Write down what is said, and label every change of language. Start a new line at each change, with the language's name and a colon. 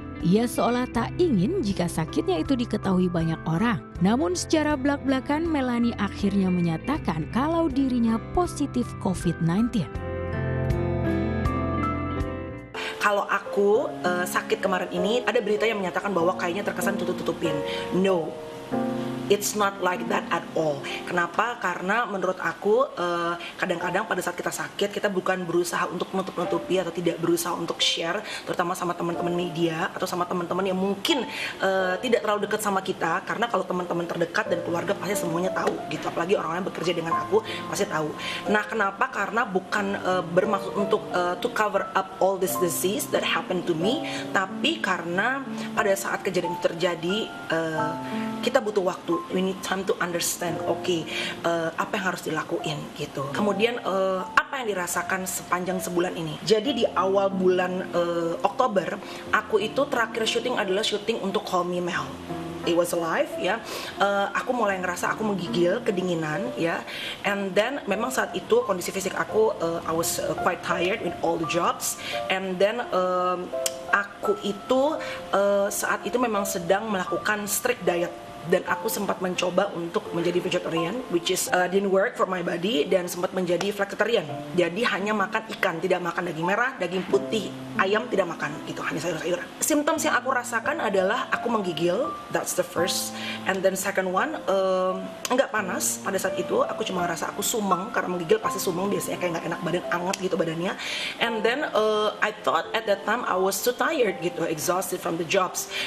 Indonesian: Ia seolah tak ingin jika sakitnya itu diketahui banyak orang. Namun secara belak-belakan Melanie akhirnya menyatakan kalau dirinya positif COVID-19. Kalau aku sakit kemarin ini, ada berita yang menyatakan bahwa kayaknya terkesan tutup-tutupin.
English: No, it's not like that at all.
Indonesian: Kenapa? Karena menurut aku kadang-kadang pada saat kita sakit, kita bukan berusaha untuk menutup-nutupi atau tidak berusaha untuk share, terutama sama teman-teman media atau sama teman-teman yang mungkin tidak terlalu dekat sama kita. Karena kalau teman-teman terdekat dan keluarga pasti semuanya tahu gitu. Apalagi orang-orang yang bekerja dengan aku pasti tahu. Nah, kenapa? Karena bukan bermaksud untuk
English: to cover up all this disease that happened to me,
Indonesian: tapi karena pada saat kejadian itu terjadi, kita butuh waktu.
English: We need time to understand,
Indonesian: apa yang harus dilakuin gitu. Kemudian apa yang dirasakan sepanjang sebulan ini. Jadi di awal bulan Oktober, aku itu terakhir syuting adalah syuting untuk Call Me Mel.
English: It was live
Indonesian: ya. Aku mulai ngerasa aku menggigil, kedinginan ya.
English: And then
Indonesian: memang saat itu kondisi fisik aku,
English: I was quite tired with all the jobs.
Indonesian: And then aku itu saat itu memang sedang melakukan strict diet. Dan aku sempat mencoba untuk menjadi vegetarian,
English: which is didn't work for my body,
Indonesian: dan sempat menjadi flexitarian. Jadi hanya makan ikan, tidak makan daging merah, daging putih, ayam tidak makan, gitu, hanya sayur-sayuran. Symptoms yang aku rasakan adalah aku menggigil,
English: that's the first. And then second one,
Indonesian: enggak panas pada saat itu, aku cuma ngerasa aku sumeng, karena menggigil pasti sumeng, biasanya kayak nggak enak badan, anget gitu badannya.
English: And then I thought at that time I was too tired gitu, exhausted from the jobs.